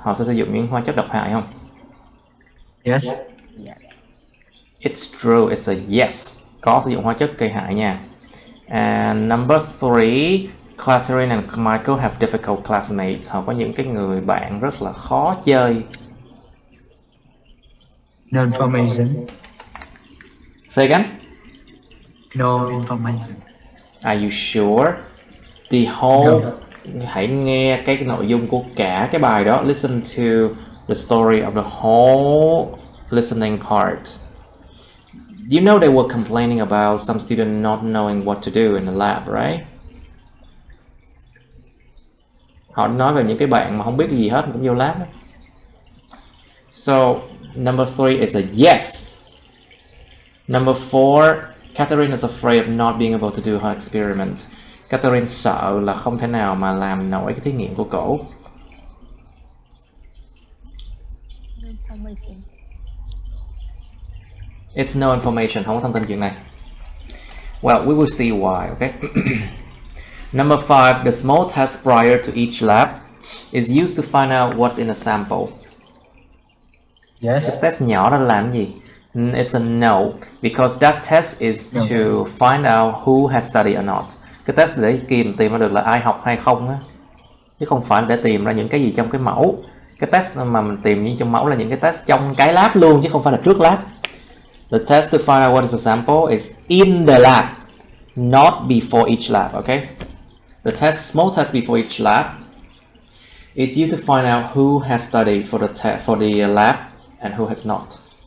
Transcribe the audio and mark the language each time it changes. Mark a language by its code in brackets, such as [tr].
[vi] Họ sẽ sử dụng những hóa chất độc hại không? [en] Yes. It's true, it's a yes. [vi] Có sử dụng hóa chất gây hại nha. [en] And number three, Catherine and Michael have difficult classmates. [vi] Họ có những cái người bạn rất là khó chơi. [en] No information. Say again? No information. Are you sure? The whole... [vi] Hãy nghe cái nội dung của cả cái bài đó. [en] Listen to the story of the whole listening part. You know they were complaining about some student not knowing what to do in the lab, right? [vi] Họ nói về những cái bạn mà không biết gì hết cũng vô lab. [en] So, number three is a yes. Number four, Catherine is afraid of not being able to do her experiment. [vi] Catherine sợ là không thể nào mà làm nổi cái thí nghiệm của cổ. [en] It's no information, [vi] không có thông tin chuyện này. [en] Well, we will see why, okay? Number five, the small test prior to each lab is used to find out what's in a sample. Yes. The test [vi] nhỏ đó làm gì? [en] It's a no, because that test is to find out who has studied or not. [vi] Cái test để tìm ra được là ai học hay không á, chứ không phải để tìm ra những cái gì trong cái mẫu. Cái test mà mình tìm như trong mẫu là những cái test trong cái lab luôn, chứ không phải là trước lab. [en] The test to find out what is a sample is in the lab, not before each lab, okay? The test, small test before each lab is used to find out who has studied for the lab and who has not.